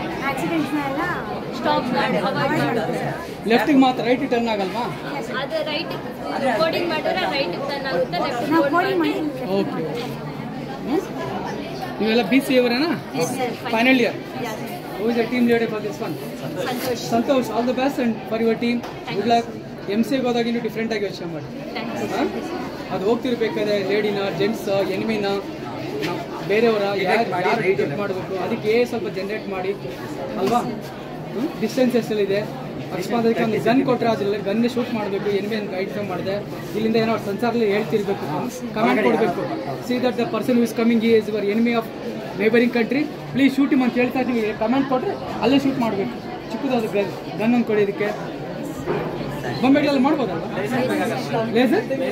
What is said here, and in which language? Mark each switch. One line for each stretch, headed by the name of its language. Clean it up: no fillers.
Kannada: ಆಕ್ಸಿಡೆಂಟ್ಸ್ನೆಲ್ಲ stop avoid ಮಾಡೋದು. ಲೆಫ್ಟಿಗೆ ಮಾತ್ರ, right turn ಆಗಲ್ವಾ? ಅದು ರೈಟ್ ಕೋಡಿಂಗ್ ಮಾಡಿದ್ರೆ ರೈಟ್ ಟರ್ನ್ ಆಗುತ್ತೆ, ಲೆಫ್ಟ್ ಕೋಡಿಂಗ್ ಮಾಡಿ. ಓಕೆ. ನೀವೆಲ್ಲ BCA ಅವರೇನಾ? Final year.
English: Who is the team leader for this one?
Kannada: Santosh.
English: Santosh, all the best and for your team. Good luck.
Kannada: MCಗೆ ಹೋದಾಗ ಇನ್ನೂ ಡಿಫ್ರೆಂಟ್ ಆಗಿ ಯೋಚನೆ ಮಾಡಿ. ಅದು ಹೋಗ್ತಿರ್ಬೇಕಾದ್ರೆ ಲೇಡಿನ ಜೆಂಟ್ಸ್ ಎನಿಮಿನ ಬೇರೆಯವರ ಯಾರು ಡಿಟೆಕ್ಟ್ ಮಾಡಬೇಕು ಅದಕ್ಕೆ ಸ್ವಲ್ಪ ಜನರೇಟ್ ಮಾಡಿ ಅಲ್ವಾ. ಡಿಸ್ಟೆನ್ಸ್ ಎಷ್ಟಲ್ಲಿದೆ ಅಕಸ್ಮಾತ್ ಅದಕ್ಕೆ ಒಂದು ಗನ್ ಕೊಟ್ಟರೆ ಅದ್ರಲ್ಲಿ ಗನ್ನೇ ಶೂಟ್ ಮಾಡಬೇಕು ಎನಿಮಿ ಅಂತ ಐಡೆಂಟಿಫೈ ಮಾಡಿದೆ ಇಲ್ಲಿಂದ ಏನೋ ಸೆನ್ಸಾರ್ಲಿ ಹೇಳ್ತಿರ್ಬೇಕು ಕಮೆಂಟ್ ಕೊಡಬೇಕು
English: see that the person who is coming is your enemy of neighbouring country please shoot
Kannada: ಅಂತ ಹೇಳ್ತಾ ಇದ್ದೀವಿ ಕಮೆಂಟ್ ಕೊಟ್ಟರೆ ಅಲ್ಲೇ ಶೂಟ್ ಮಾಡಬೇಕು ಚಿಕ್ಕದಾದ ಗನ್ ಒಂದು ಕೊಡೋದಕ್ಕೆ ಬೊಂಬೆಗಳೆಲ್ಲ ಮಾಡ್ಬೋದಲ್ಲ ಲೇಸರ್